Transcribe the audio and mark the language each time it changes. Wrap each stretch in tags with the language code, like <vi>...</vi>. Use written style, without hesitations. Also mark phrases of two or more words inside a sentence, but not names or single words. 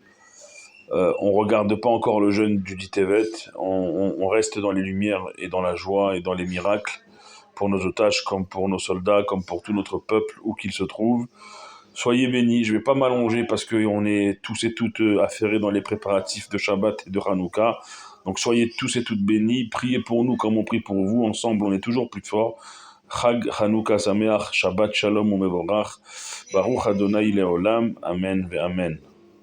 <fr>On regarde pas encore le jeûne du Ditevet, on reste dans les lumières et dans la joie et dans les miracles pour nos otages, comme pour nos soldats, comme pour tout notre peuple, où qu'il se trouve. Soyez bénis, je vais pas m'allonger parce qu'on est tous et toutes affairés dans les préparatifs de Shabbat et de Hanouka. Donc soyez tous et toutes bénis, priez pour nous comme on prie pour vous, ensemble on est toujours plus forts.</fr> <he>חג חנוכה שמח, שבת שלום ומבורך, ברוך אדוני לעולם, אמן ואמן.</he>